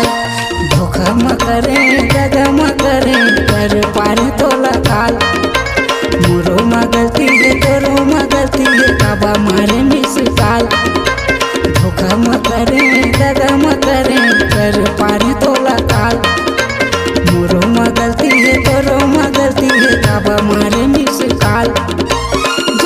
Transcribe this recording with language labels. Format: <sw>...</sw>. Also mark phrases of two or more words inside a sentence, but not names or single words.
<hne>धोखा म करे दगा म करे कर पार तोला काल। मोरो में गलती है तोरो में गलती है काबा मारे</hne> <en>miss call.</en> <hne>धोखा म करे दगा म करे कर पार तोला काल। मोरो में गलती है तोरो में गलती है काबा मारे</hne> <en>miss call.</en>